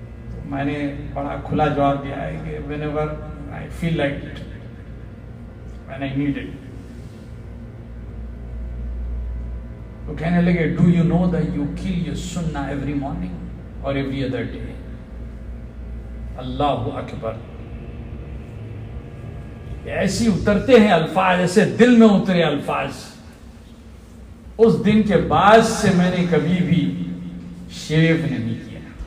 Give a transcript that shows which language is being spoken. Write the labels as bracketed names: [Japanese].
[Urdu] تو میں نے بڑا کھلا جواب دیا ہے کہ [English] whenever I feel like it, when I need it. [Urdu] وہ کہنے لگے [English] do you know that you kill your sunnah every morning or every other day؟ [Urdu] اللہ اکبر. ایسی اترتے ہیں الفاظ، ایسے دل میں اترے الفاظ. اس دن کے بعد سے میں نے کبھی بھی شیو نہیں کیا.